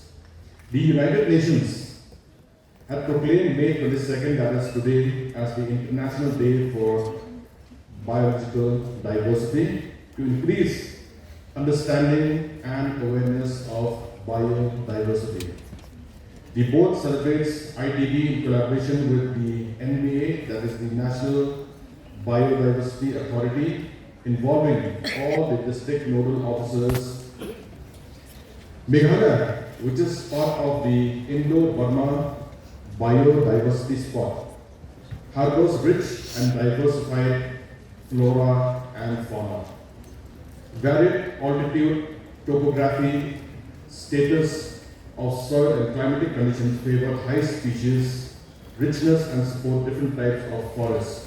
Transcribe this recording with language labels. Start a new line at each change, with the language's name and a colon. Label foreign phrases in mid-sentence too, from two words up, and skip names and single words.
English: The United Nations had proclaimed May 22nd, that is today, as the International Day for Biological Diversity to increase understanding and awareness of biodiversity. The board celebrates IDB in collaboration with the NBA, that is the National Biodiversity Authority, involving all the district nodal officers. Meghalaya, which is part of the Indo-Burma biodiversity spot, harbors rich and diversified flora and fauna. Varied altitude, topography, status of soil and climatic conditions favor high species, richness and support different types of forests.